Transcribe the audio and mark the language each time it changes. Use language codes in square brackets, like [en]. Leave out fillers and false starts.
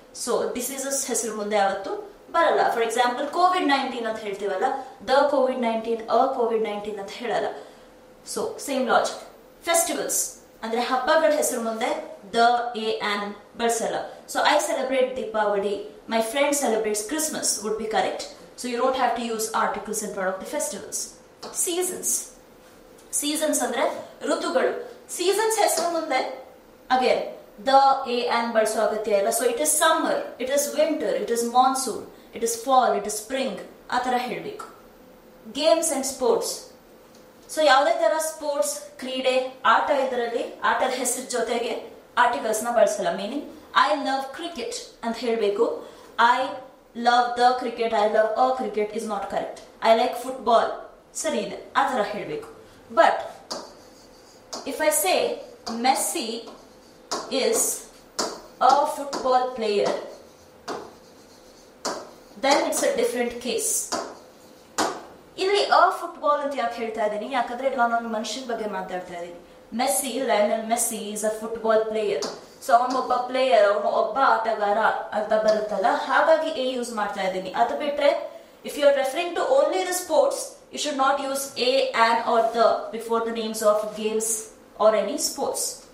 [kn] So diseases ಹೆಸರು ಮುಂದೆ ಯಾವತ್ತು ಬರಲ್ಲ. ಫಾರ್ ಎಕ್ಸಾಂಪಲ್ ಕೋವಿಡ್-19 ಅಂತ ಹೇಳ್ತೀವಲ್ಲ, ದ ಕೋವಿಡ್-19, ಅ ಕೋವಿಡ್-19 ಅಂತ ಹೇಳಲ್ಲ. So same logic. ಫೆಸ್ಟಿವಲ್ಸ್ ಅಂದ್ರೆ ಹಬ್ಬಗಳ ಹೆಸರು ಮುಂದೆ the, A, on ಬಳಸಲ್ಲ. [en] So I celebrate Deepavali, my friend celebrates Christmas would be correct. So you don't have to use articles in front of the festivals. Seasons. [kn] Seasons ಅಂದ್ರೆ ಋತುಗಳು. [en] Seasons [kn] ಹೆಸರು ಮುಂದೆ [en] again the, a, and [kn] ಬಳಸೋ ಅಗತ್ಯ ಇಲ್ಲ. [en] So it is summer, it is winter, it is monsoon, it is fall, it is spring [kn] ಆ ತರ ಹೇಳಬೇಕು. [en] Games and sports. [kn] ಸೊ ಯಾವುದೇ ತರ ಸ್ಪೋರ್ಟ್ಸ್, ಕ್ರೀಡೆ, ಆಟ ಇದರಲ್ಲಿ ಆಟದ ಹೆಸರು ಜೊತೆಗೆ ಆರ್ಟಿಕಲ್ಸ್ ನ ಬಳಸಲ್ಲ. [en] meaning I love cricket [kn] ಅಂತ ಹೇಳಬೇಕು. [en] I love the cricket, I love a cricket is not correct. I like football, [kn] ಸರಿ ಇದೆ, ಆ ತರ ಹೇಳಬೇಕು. [en] But if I say Messi is a football player, then it's a different case. [kn] ಇಲ್ಲಿ ಅ football ಅಂತ ಯಾಕೆ ಹೇಳ್ತಾ ಇದ್ದೀನಿ? ಯಾಕಂದ್ರೆ ನಾನು ಮನುಷ್ಯನ ಬಗ್ಗೆ ಮಾತಾಡ್ತಾ ಇದ್ದೀನಿ. Messi, [en] Lionel Messi is a football player. [kn] So ಅವನೊಬ್ಬ ಪ್ಲೇಯರ್, ಅವನು ಒಬ್ಬ ಆಟಗಾರ ಅಂತ ಬರುತ್ತಲ್ಲ, ಹಾಗಾಗಿ ಎ ಯೂಸ್ ಮಾಡ್ತಾ ಇದ್ದೀನಿ. ಅದು ಬಿಟ್ರೆ if you are referring to only the sports, you should not use A, on are the before the names of games R any sports.